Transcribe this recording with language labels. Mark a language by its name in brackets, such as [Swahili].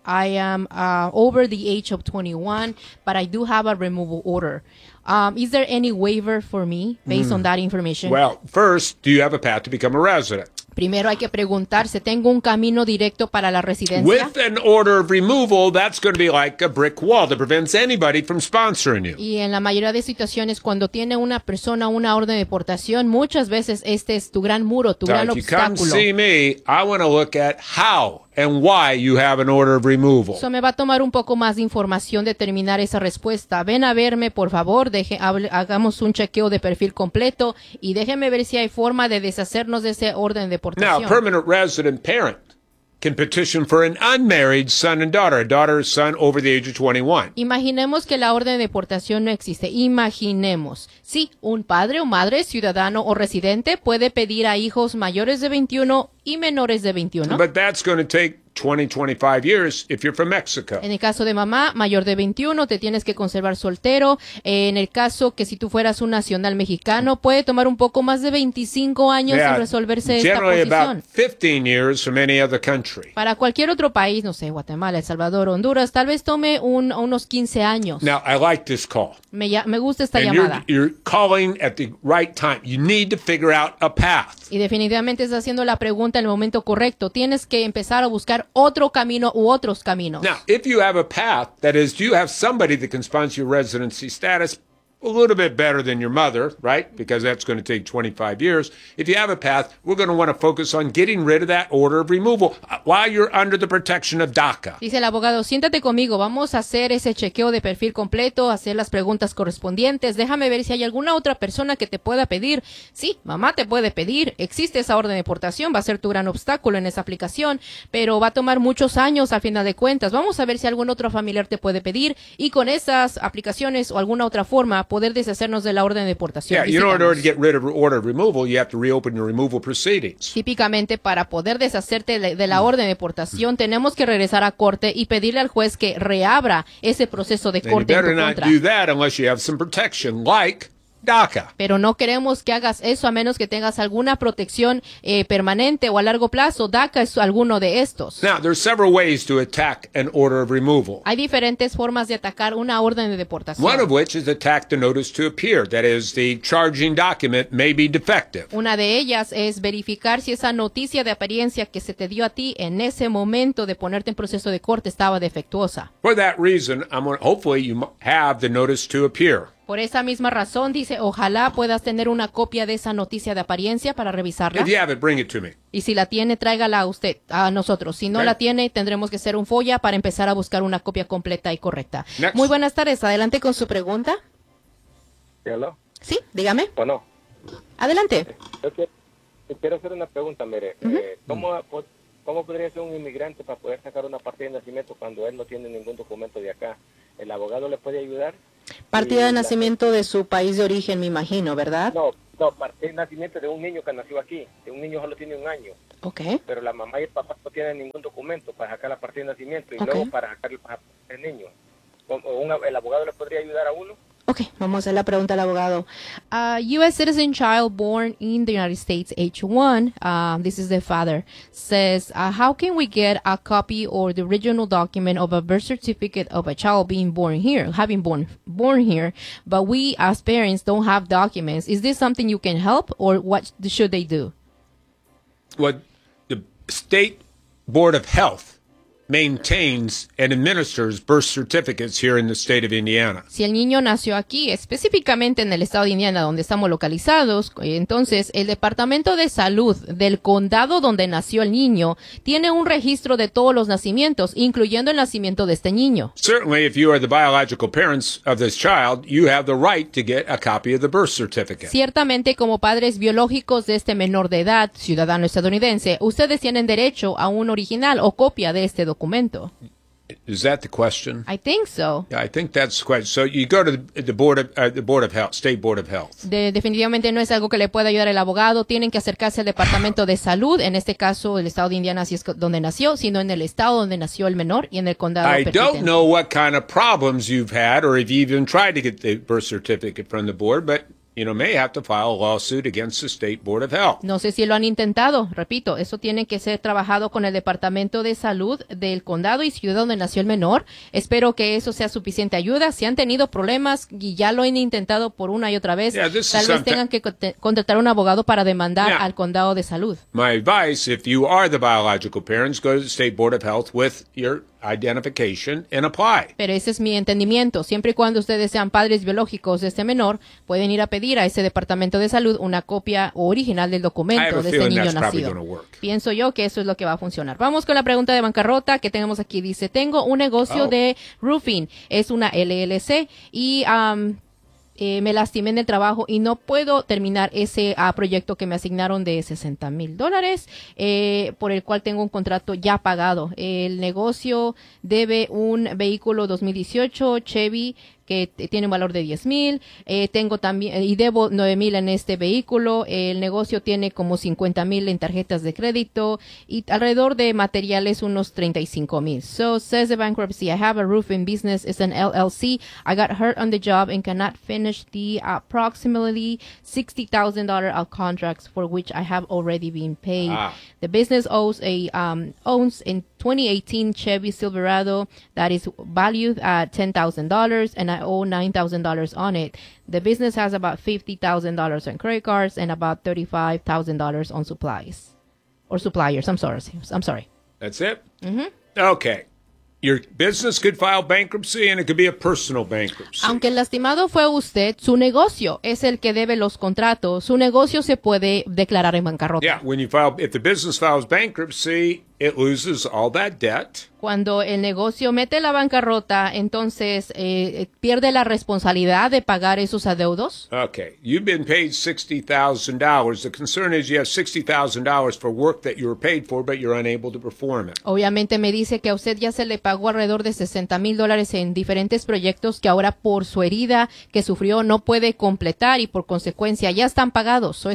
[English] I am over the age of 21, but I do have a removal order. Is there any waiver for me based on that information? Well, first, do you have a path to become a resident? [Spanish] Primero hay que preguntarse, ¿tengo un camino directo para la residencia? [English] With an order of removal, that's going to be like a brick wall that prevents anybody from sponsoring you. [Spanish] Y en la mayoría de situaciones, cuando tiene una persona una orden de deportación, muchas veces este es tu gran muro, tu gran obstáculo. [English] If you come see me, I want to look at how and why you have an order of removal. [Spanish] Eso me va a tomar un poco más de información determinar esa respuesta. Ven a verme, por favor, hagamos un chequeo de perfil completo y déjeme ver si hay forma de deshacernos de ese orden de deportación. [English] Now, a permanent resident parent can petition for an unmarried son and daughter, a daughter or son over the age of 21. [Spanish] Imaginemos que la orden de deportación no existe. Imaginemos. Sí, un padre o madre, ciudadano o residente puede pedir a hijos mayores de 21 y menores de 21. [English] But that's going to take 20, 25 years if you're from Mexico. [Spanish] En el caso de mamá, mayor de 21, te tienes que conservar soltero. En el caso que si tú fueras un nacional mexicano, puede tomar un poco más de 25 años en resolverse esta [English] generally [Spanish] posición. [English] About 15 years from any other country. [Spanish] Para cualquier otro país, no sé, Guatemala, El Salvador, Honduras, tal vez tome unos 15 años. [English] Now, I like this call. [Spanish] Me gusta esta [English] And [Spanish] llamada. [English] You're calling at the right time. You need to figure out a path. [Spanish] Y definitivamente estás haciendo la pregunta en el momento correcto. Tienes que empezar a buscar otro camino u otros caminos. [English] Now, if you have a path, that is, do you have somebody that can sponsor your residency status a little bit better than your mother, right? Because that's going to take 25 years. If you have a path, we're going to want to focus on getting rid of that order of removal while you're under the protection of DACA. [Spanish] Dice el abogado, siéntate conmigo. Vamos a hacer ese chequeo de perfil completo, hacer las preguntas correspondientes. Déjame ver si hay alguna otra persona que te pueda pedir. Sí, mamá te puede pedir. Existe esa orden de deportación. Va a ser tu gran obstáculo en esa aplicación, pero va a tomar muchos años al final de cuentas. Vamos a ver si algún otro familiar te puede pedir y con esas aplicaciones o alguna otra forma poder deshacernos de la orden de deportación. [English] Yeah, in order to get rid of order of removal, you have to reopen your removal proceedings. [Spanish] Típicamente, para poder deshacerte de la orden de deportación, tenemos que regresar a corte y pedirle al juez que reabra ese proceso de corte. [English] You better not do that unless you have some protection, like DACA. [Spanish] Pero no queremos que hagas eso a menos que tengas alguna protección permanente o a largo plazo. DACA es alguno de estos. [English] Now, there are several ways to attack an order of removal. [Spanish] Hay diferentes formas de atacar una orden de deportación. [English] One of which is attack the notice to appear. That is, the charging document may be defective. [Spanish] Una de ellas es verificar si esa noticia de apariencia que se te dio a ti en ese momento de ponerte en proceso de corte estaba defectuosa. [English] For that reason, hopefully you have the notice to appear. [Spanish] Por esa misma razón, dice, ojalá puedas tener una copia de esa noticia de apariencia para revisarla. [English] If you have it, bring it to me. [Spanish] Y si la tiene, tráigala a usted, a nosotros. Si no la tiene, tendremos que hacer un FOIA para empezar a buscar una copia completa y correcta. [English] Next. [Spanish] Muy buenas tardes. Adelante con su pregunta. [English] ¿Hello? [Spanish] Sí, dígame. Bueno. Adelante. Quiero hacer una pregunta, mire. ¿Cómo podría ser un inmigrante para poder sacar una partida de nacimiento cuando él no tiene ningún documento de acá? ¿El abogado le puede ayudar? Partida de nacimiento de su país de origen, me imagino, ¿verdad? No, nacimiento de un niño que nació aquí, de un niño solo tiene un año. [English] Okay. [Spanish] Pero la mamá y el papá no tienen ningún documento para sacar la partida de nacimiento y okay. luego para sacar el pasaporte del niño. ¿El abogado le podría ayudar a uno? Okay, vamos a hacer la pregunta al abogado. [English] U.S. citizen child born in the United States, H1, this is the father, says, how can we get a copy or the original document of a birth certificate of a child being born here, having born here, but we as parents don't have documents. Is this something you can help, or what should they do? Well, the State Board of Health maintains and administers birth certificates here in the state of Indiana. [Spanish] Si el niño nació aquí, específicamente en el estado de Indiana donde estamos localizados, entonces el Departamento de Salud del condado donde nació el niño tiene un registro de todos los nacimientos, incluyendo el nacimiento de este niño. [English] Certainly, if you are the biological parents of this child, you have the right to get a copy of the birth certificate. [Spanish] Ciertamente, como padres biológicos de este menor de edad, ciudadano estadounidense, ustedes tienen derecho a un original o copia de este documento. [English] Is that the question? I think so. Yeah, I think that's the question. So you go to the Board of Health, State Board of Health. [Spanish] Definitivamente no es algo que le pueda ayudar el abogado. Tienen que acercarse al Departamento de Salud, en este caso el estado de Indiana, si es donde nació, sino en el estado donde nació el menor y en el condado. [English] I don't know what kind of problems you've had or if you even tried to get the birth certificate from the board, but you know, may have to file a lawsuit against the State Board of Health. [Spanish] No sé si lo han intentado. Repito, eso tiene que ser trabajado con el Departamento de Salud del condado y ciudad donde nació el menor. Espero que eso sea suficiente ayuda. Si han tenido problemas y ya lo han intentado por una y otra vez, tal vez tengan que contratar un abogado para demandar al condado de salud. [English] My advice, if you are the biological parents, go to the State Board of Health with your identification and apply. [Spanish] Pero ese es mi entendimiento. Siempre y cuando ustedes sean padres biológicos de este menor, pueden ir a pedir a ese Departamento de Salud una copia original del documento de ese niño nacido. Pienso yo que eso es lo que va a funcionar. Vamos con la pregunta de bancarrota que tenemos aquí. Dice, tengo un negocio de roofing. Es una LLC y me lastimé en el trabajo y no puedo terminar ese proyecto que me asignaron de $60,000 por el cual tengo un contrato ya pagado. El negocio debe un vehículo 2018 Chevy que tiene un valor de $10,000. Tengo también y debo $9,000 en este vehículo. El negocio tiene como $50,000 en tarjetas de crédito y alrededor de materiales unos $35,000. [English] So says the bankruptcy. I have a roofing business. It's an LLC. I got hurt on the job and cannot finish the approximately $60,000 of contracts for which I have already been paid. The business owns in 2018 Chevy Silverado that is valued at $10,000 and I owe $9,000 on it. The business has about $50,000 on credit cards and about $35,000 on supplies or suppliers. I'm sorry. That's it? Mm-hmm. Okay. Your business could file bankruptcy and it could be a personal bankruptcy. [Spanish] Aunque el lastimado fue usted, su negocio es el que debe los contratos. Su negocio se puede declarar en bancarrota. [English] Yeah, if the business files bankruptcy, it loses all that debt. [Spanish] Cuando el negocio mete la bancarrota, entonces pierde la responsabilidad de pagar esos adeudos. [English] Okay, you've been paid $60,000. The concern is you have $60,000 for work that you were paid for, but you're unable to perform it. [Spanish] Obviamente me dice que a usted ya se le pagó alrededor de $60,000 en diferentes proyectos que ahora por su herida que sufrió no puede completar y por consecuencia ya están pagados.